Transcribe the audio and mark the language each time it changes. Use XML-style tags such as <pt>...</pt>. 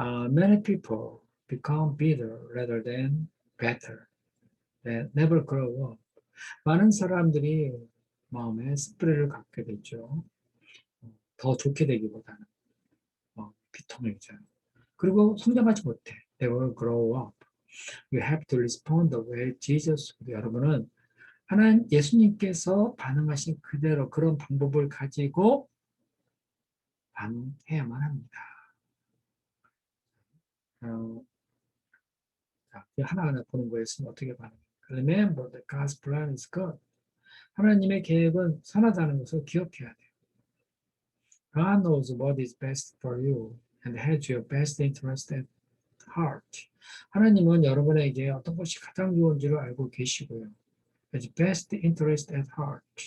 <en>Many people become bitter rather than better. They never grow up.</en> <ko>많은 사람들이 마음에 스프레를 갖게 되죠. 더 좋게 되기보다는 비통해져요. 그리고 성장하지 못해.</ko> <en>They will grow up. You have to respond the way Jesus.</en> <ko>여러분은 하나님 예수님께서 반응하신 그대로 그런 방법을 가지고 반응해야만 합니다. 자, 하나하나 보는 거였으면 어떻게 반응해요?</ko> <en>Remember that God's plan is good.</en> <ko>하나님의 계획은 선하다는 것을 기억해야 돼요.</ko> <en>God knows what is best for you and has your best interest at heart.</en> <ko>하나님은 여러분에게 어떤 것이 가장 좋은지를 알고 계시고요.</ko> <en>Has best interest at heart.</en>